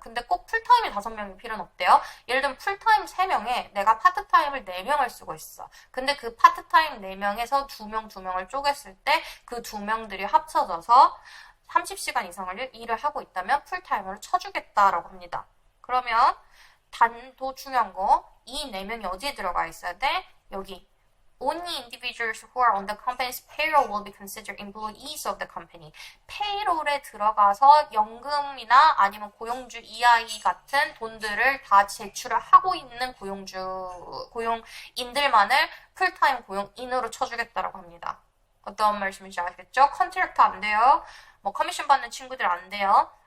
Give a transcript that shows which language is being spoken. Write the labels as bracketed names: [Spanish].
[Korean] 근데 꼭 풀타임이 5명이 필요는 없대요. 예를 들면 풀타임 3명에 내가 파트타임을 4명을 쓰고 있어. 근데 그 파트타임 4명에서 2명을 쪼갰을 때 그 2명들이 합쳐져서 30시간 이상을 일을 하고 있다면 풀타임으로 쳐주겠다라고 합니다. 그러면 더 중요한 거, 이 4명이 어디에 들어가 있어야 돼? 여기. [English] Only individuals who are on the company's payroll will be considered employees of the company. [Korean] 페이롤에 들어가서 연금이나 아니면 고용주 EI 같은 돈들을 다 제출을 하고 있는 고용인들만을 풀타임 고용인으로 쳐주겠다라고 합니다. 어떤 말씀인지 아시겠죠? 컨트랙트 안 돼요. 뭐 커미션 받는 친구들 안 돼요.